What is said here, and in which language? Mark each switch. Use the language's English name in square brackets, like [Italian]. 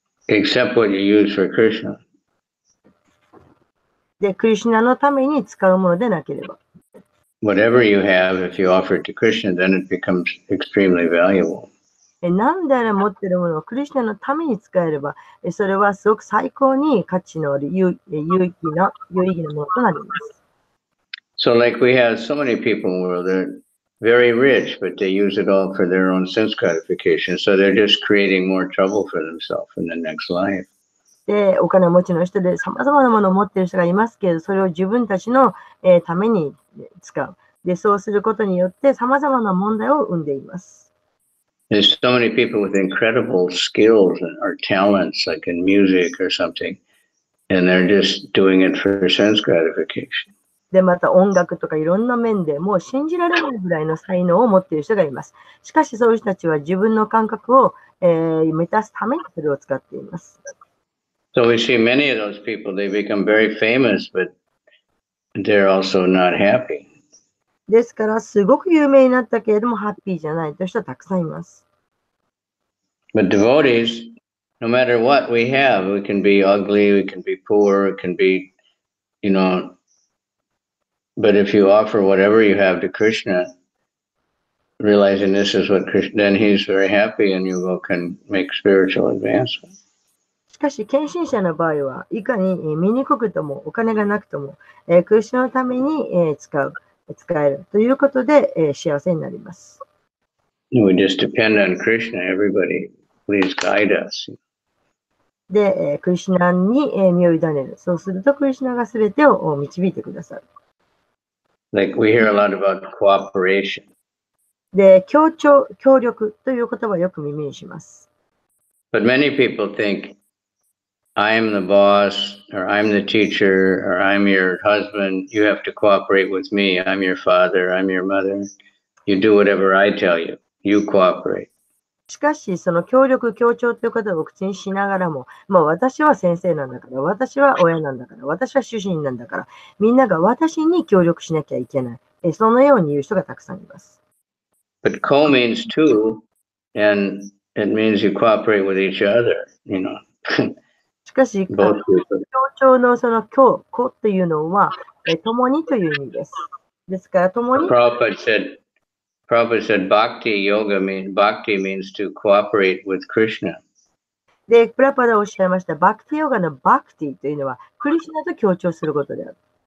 [English] Except what you use for Krishna. [Japanese] で、クリシュナのために使うものでなければ。 [English] Whatever you have, if you offer it to Krishna, then it becomes extremely valuable. [Japanese] 何であれ持っているものをクリシュナのために使えれば、それはすごく最高に価値のある有意義なものとなります。 [English] So like we have so many people in the world, they're very rich, but they use it all for their own sense gratification. So they're just creating more trouble for themselves in the next life. [Japanese] で、お金持ちの人で様々なものを持っている人がいますけど、それを自分たちのために使う。で、そうすることによって様々な問題を生んでいます。 [English] There's so many people with incredible skills or talents, like in music or something, and they're just doing it for sense gratification. [Japanese] で、また音楽とかいろんな面でもう信じられないぐらいの才能を持っている人がいます。しかしそういう人たちは自分の感覚を、満たすためにそれを使っています。 [English] So we see many of those people, they become very famous, but they're also not happy. [Japanese] ですから、すごく有名になったけれども、ハッピーじゃないという人はたくさんいます。 [English] But devotees, no matter what we have, we can be ugly, we can be poor, it can be, but if you offer whatever you have to Krishna, realizing this is what Krishna, then he's very happy and you can make spiritual advancement. [Japanese] しかし、献身者の場合は、いかに醜くともお金がなくとも、クリシュナのために使えるということで、幸せになります。 [English] We just depend on Krishna, everybody, please guide us. [Japanese] で、クリシュナに身を委ねる。そうすると、クリシュナがすべてを導いてくださる。 [English] Like we hear a lot about cooperation. [Japanese] で、協力という言葉をよく耳にします。 [English] But many people think, I'm the boss, or I'm the teacher, or I'm your husband. You have to cooperate with me. I'm your father, I'm your mother. You do whatever I tell you. You cooperate. [Japanese] しかし、その協力、協調という言葉を口にしながらも、私は先生なんだから、私は親なんだから、私は主人なんだから、みんなが私に協力しなきゃいけない。そのように言う人がたくさんいます。 [English] But co means two, and it means you cooperate with each other, [Japanese] しかし、協調のそのcoというのは、共にという意味です。ですから、共に。 [English] Prabhupada said bhakti means to cooperate with Krishna. [Japanese] で、プラパダおっしゃいました、バクティヨガのバクティというのは、クリシュナと協調することである。